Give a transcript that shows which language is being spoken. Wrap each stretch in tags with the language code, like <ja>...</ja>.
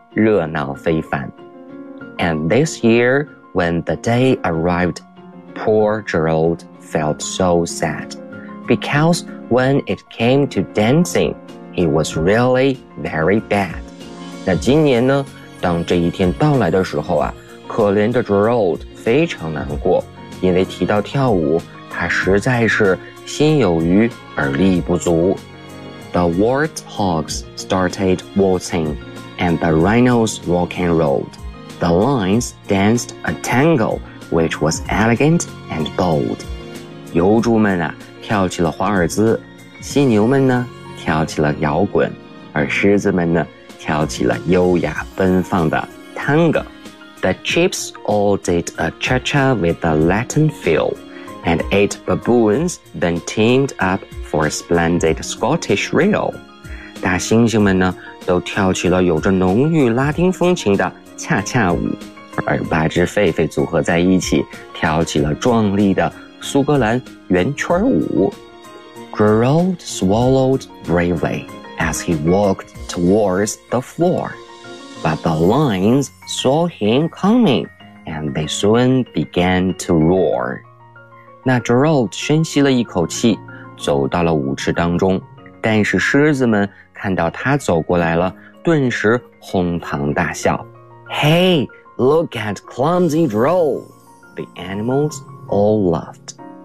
<zh>热闹非凡。</zh> <en>And this year, when the day arrived, poor Gerald felt so sad, because when it came to dancing, he was really very bad.</en> <zh>那今年呢，当这一天到来的时候啊，可怜的 Gerald 非常难过，因为提到跳舞，他实在是心有余而力不足。</zh> <en>The warthogs started waltzing, and the rhinos rock and rolled. The lions danced a tango, which was elegant and bold.</en> <zh>油猪们啊，跳起了华尔兹，犀牛们呢，跳起了摇滚，而狮子们呢，跳起了优雅奔放的 tango.</zh> <en>The chips all did a cha-cha with a Latin feel, and eight baboons then teamed up for a splendid Scottish reel.</en> <zh>大猩猩们呢，都跳起了有着浓郁拉丁风情的恰恰舞，而八只狒狒组合在一起，跳起了壮丽的苏格兰圆圈舞。</zh> <en>Gerald swallowed bravely as he walked towards the floor, but the lions saw him coming, and they soon began to roar.</en> <zh>那 Gerald 深吸了一口气，走到了舞池当中，但是狮子们看到他走过来了，顿时哄堂大笑。</zh> <en>Hey, look at clumsy Gerald! The animals all laughed.</en>